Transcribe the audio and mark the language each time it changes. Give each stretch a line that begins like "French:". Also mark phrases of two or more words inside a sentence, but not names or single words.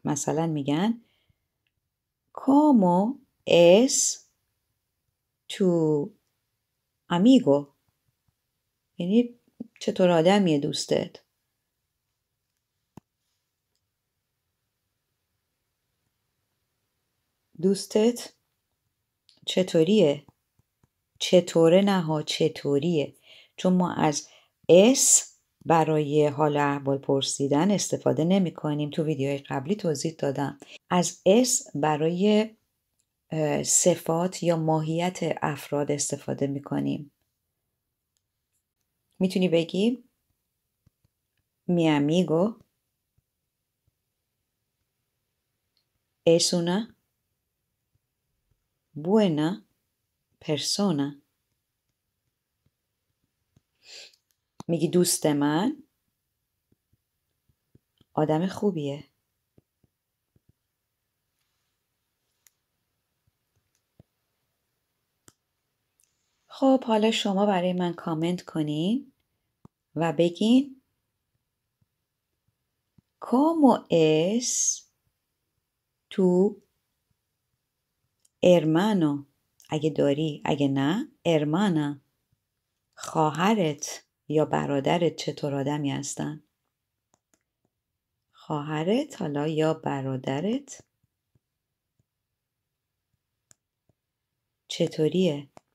Persian: مثلا میگن
Spanish: ¿Cómo es tu amigo؟
Persian: یعنی چطور آدمیه دوستت؟ دوستت چطوریه؟ چطوره نه ها، چطوریه. چون ما از اس برای حال احوال پرسیدن استفاده نمی کنیم. تو ویدیوهای قبلی توضیح دادم. از اس برای صفات یا ماهیت افراد استفاده می کنیم. میتونی بگی
Spanish: mi amigo es una buena persona.
Persian: میگی دوست من آدم خوبیه. خب حالا شما برای من کامنت کنین و بگین
Spanish: ¿Cómo es tu hermano؟
Persian: اگه داری، اگه نه hermana. خواهرت یا برادرت چطور آدمی هستن؟ خواهرت حالا یا برادرت چطوریه؟